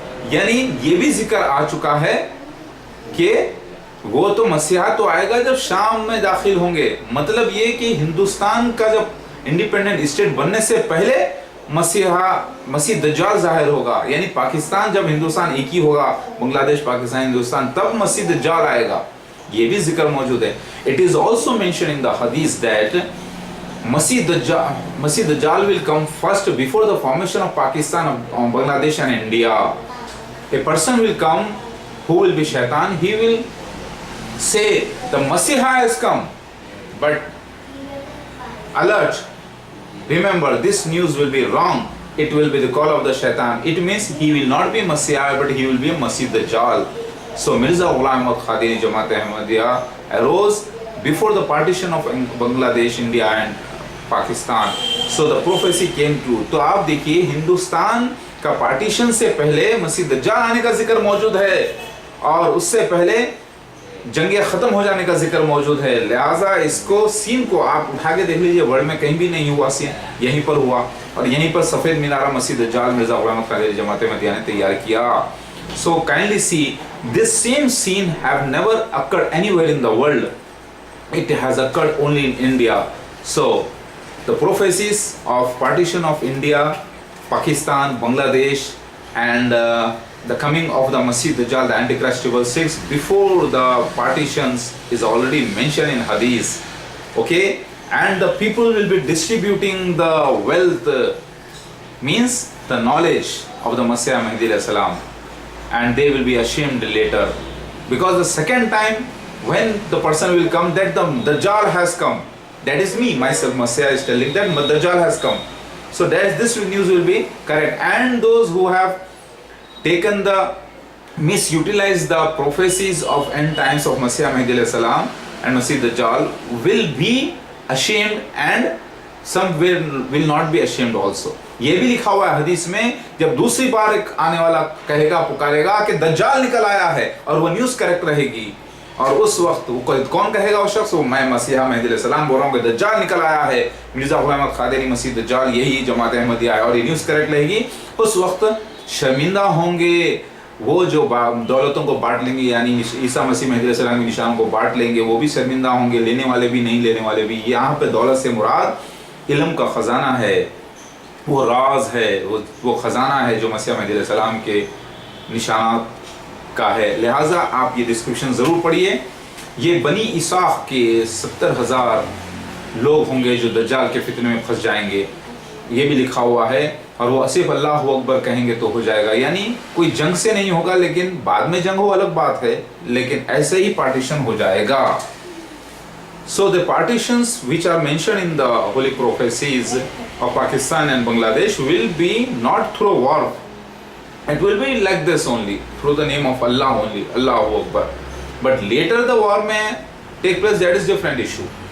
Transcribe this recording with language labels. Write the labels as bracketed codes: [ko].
[hi] यानी ये भी जिक्र आ चुका है कि वो तो मसीहा तो आएगा जब शाम में दाखिल होंगे. मतलब ये कि हिंदुस्तान का जब इंडिपेंडेंट स्टेट बनने से पहले मसीह दज्जाल जाहिर होगा, यानी पाकिस्तान जब हिंदुस्तान एक ही होगा, बांग्लादेश पाकिस्तान हिंदुस्तान, तब मसीह दज्जाल आएगा. ये भी जिक्र मौजूद है. [en] It is also mention in the hadith that Masih Dajjal will come first before the formation of Pakistan, Bangladesh and India. A person will come who will be shaitan. He will say the Masiha has come, but alert, remember this news will be wrong. It will be the call of the shaitan. It means he will not be Masiha, but he will be a Masih Dajjal. So Mirza Ghulam Ahmad Qadiri Jamaat Ahmadiyya arose before the partition of Bangladesh, India and Pakistan. So the prophecy came true. [hi] तो आप देखिए, हिंदुस्तान का partition से पहले मसीह दज्जाल आने का जिक्र मौजूद है, और उससे पहले जंगे ख़त्म हो जाने का जिक्र मौजूद है, लिहाजा इसको सीन को आप उठा के देख लीजिए, वर्ल्ड में कहीं भी नहीं हुआ सीन, यहीं पर हुआ और यहीं पर सफ़ेद मीनारा मस्जिद दज्जाल मिर्ज़ा ग़ुलाम क़ादिरी जमात अहमदिया ने तैयार किया. [en] So kindly see, this same scene have never occurred anywhere in the world. It has occurred only in India. So the prophecies of partition of India, Pakistan, Bangladesh, and the coming of the Masjid Dajjal, the Antichrist Triple Six, before the partitions is already mentioned in Hadith. Okay, and the people will be distributing the wealth, means the knowledge of the Messiah Mahdi alayhi salam, and they will be ashamed later, because the second time when the person will come that the Dajjal has come, that is me myself, Messiah is telling that Dajjal has come. So that this news will be correct, and those who have taken the misutilized the prophecies of end times of Messiah Mahdi alayhi salam and Masih Dajjal will be ashamed, and some will not be ashamed also. [hi] ये भी लिखा हुआ है हदीस में, जब दूसरी बार एक आने वाला कहेगा, पुकारेगा कि दज्जाल निकल आया है, और वो न्यूज़ करेक्ट रहेगी, और उस वक्त वो कौन कहेगा वो शख्स, वो मैं मसीहा महदी अलैहि सलाम बोल रहा हूँ कि दज्जाल निकल आया है, मिर्ज़ा ग़ुलाम क़ादिरी मसीह दज्जाल यही जमात अहमदिया है, और ये न्यूज़ करेक्ट रहेगी. उस वक्त शर्मिंदा होंगे वो जो दौलतों को बांट लेंगे, यानी ईसा मसीह महदी अलैहि सलाम के निशानों को बांट लेंगे, वो भी शर्मिंदा होंगे, लेने वाले भी नहीं लेने वाले भी. यहाँ पे दौलत से मुराद इल्म का ख़जाना है, वो राज है, वो ख़जाना है जो मसीह महदी अलैहि सलाम के निशानात का है. लिहाजा आप ये डिस्क्रिप्शन ज़रूर पढ़िए. ये बनी इसाख के 70,000 लोग होंगे जो दज्जाल के फितने में फंस जाएंगे, ये भी लिखा हुआ है, और वो सिर्फ अल्लाहु अकबर कहेंगे तो हो जाएगा, यानी कोई जंग से नहीं होगा, लेकिन बाद में जंग हो अलग बात है, लेकिन ऐसे ही पार्टीशन हो जाएगा. [en] So the partitions which are mentioned in the holy prophecies of Pakistan and Bangladesh will be not through war. It will be like this only, through the name of Allah only, Allahu Akbar. But later the war may take place, that is different issue.